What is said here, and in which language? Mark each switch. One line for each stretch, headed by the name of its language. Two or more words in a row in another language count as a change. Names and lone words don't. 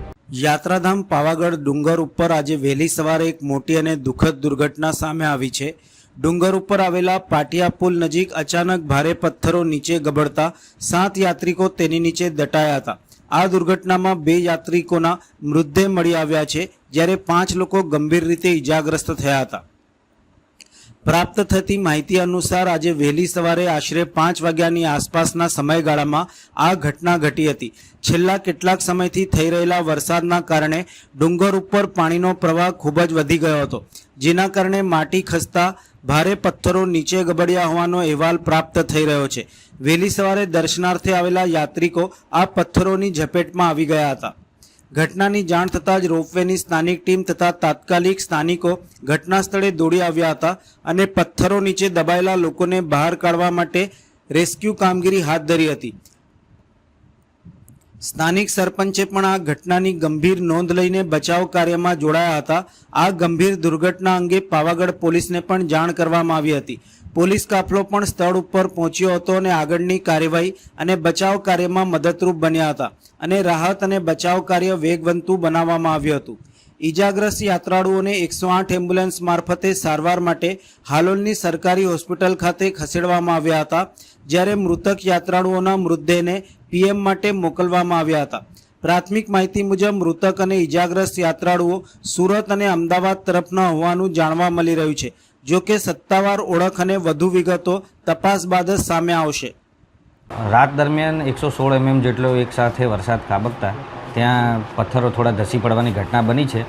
Gujarati: યાત્રાધામ પાવાગઢ ડુંગર ઉપર આજે વહેલી સવારે એક મોટી અને દુઃખદ દુર્ઘટના સામે આવી છે। ડુંગર ઉપર આવેલા પાટિયા પુલ નજીક અચાનક ભારે પથ્થરો નીચે ગબડતા 7 યાત્રિકો તેની નીચે દટાયા હતા। આ દુર્ઘટનામાં 2 યાત્રિકોના મૃતદેહ મળી આવ્યા છે, જ્યારે 5 લોકો ગંભીર રીતે ઇજાગ્રસ્ત થયા હતા। પ્રાપ્ત થતી માહિતી અનુસાર આજે વહેલી સવારે આશરે 5 વાગ્યાની આસપાસના સમયગાળામાં આ ઘટના ઘટી હતી। છેલ્લા કેટલાક સમયથી થઈ રહેલા વરસાદના કારણે ડુંગર ઉપર પાણીનો પ્રવાહ ખૂબ જ વધી ગયો હતો, જેના કારણે માટી ખસતા ભારે પથ્થરો નીચે ગબડ્યા હોવાનો અહેવાલ પ્રાપ્ત થઈ રહ્યો છે। વહેલી સવારે દર્શનાર્થે આવેલા યાત્રિકો આ પથ્થરોની ઝપેટમાં આવી ગયા હતા। ઘટનાની જાણ થતાં જ રોપવેની સ્થાનિક ટીમ તથા તાત્કાલિક સ્થાનિકો ઘટના સ્થળે દોડી આવ્યા હતા અને પથ્થરો નીચે દબાયેલા લોકોને બહાર કાઢવા માટે રેસ્ક્યૂ કામગીરી હાથ ધરી હતી। સ્થાનિક સરપંચે પણ આ ઘટનાની ગંભીર નોંધ લઈને બચાવ કાર્યમાં જોડાયા હતા। આ ગંભીર દુર્ઘટના અંગે પાવાગઢ પોલીસને પણ જાણ કરવામાં આવી હતી। પોલીસ કાફલો પણ સ્થળ ઉપર પહોંચ્યો હતો અને આગળની કાર્યવાહી અને બચાવ કાર્યમાં મદદરૂપ બન્યા હતા અને રાહત અને બચાવ કાર્ય વેગવંતુ બનાવવામાં આવ્યું હતું। ઇજાગ્રસ્ત યાત્રાળુઓને 108 એમ્બ્યુલન્સ મારફતે સારવાર માટે હાલોલની સરકારી હોસ્પિટલ ખાતે ખસેડવામાં આવ્યા હતા, જ્યારે મૃતક યાત્રાળુઓના મૃતદેહને પીએમ માટે મોકલવામાં આવ્યા હતા। પ્રાથમિક માહિતી મુજબ મૃતક અને ઇજાગ્રસ્ત યાત્રાળુઓ સુરત અને અમદાવાદ તરફના હોવાનું જાણવા મળી રહ્યું છે। જો કે સત્તાવાર ઓળખ અને વધુ વિગતો તપાસ બાદ જ સામે આવશે। રાત દરમિયાન 116 mm જેટલો એક સાથે વરસાદ ખાબકતા ત્યાં પથ્થરો થોડા ધસી પડવાની ઘટના બની છે।